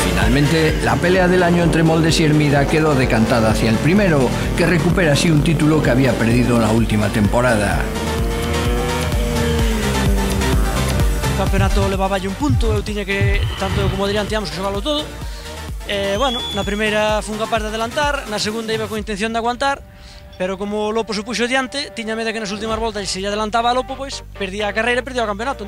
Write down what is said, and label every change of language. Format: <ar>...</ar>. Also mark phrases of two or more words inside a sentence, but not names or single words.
<es>Finalmente, la pelea del año entre Moldes y Hermida quedó decantada hacia el primero, que recupera así un título que había perdido la última temporada.</es> <gl>O campeonato levaballe un punto, eu tiña que, tanto eu como Adrián, tiñamos que xogalo todo. Bueno, na primeira fun capaz de adelantar, na segunda iba con intención de aguantar, pero como o Lopo se puxo diante, tiña medo que nas últimas voltas, se lle adelantaba a Lopo, pois perdía a carreira e perdía o campeonato.</gl>